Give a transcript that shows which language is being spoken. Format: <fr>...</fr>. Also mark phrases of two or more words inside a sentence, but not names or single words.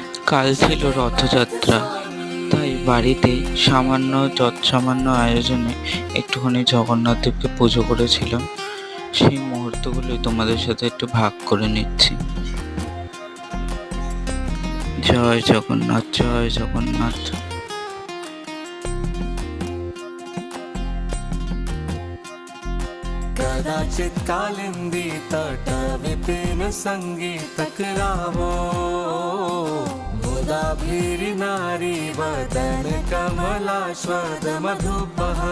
<bn>কাল ছিল রথযাত্রা, তাই বাড়িতে সামান্য আয়োজনে একটুখানি জগন্নাথ দেবকে পুজো করেছিলাম। সেই মুহূর্তগুলোই তোমাদের সাথে একটু ভাগ করে নিচ্ছি। জয় জগন্নাথ, জয় জগন্নাথ।</bn> <sa>कदाचित कालिंदी तट विपिन संगीतक रावो, मुदा भीरि नारी वदन कमलाश्वद मधुपहा।</sa>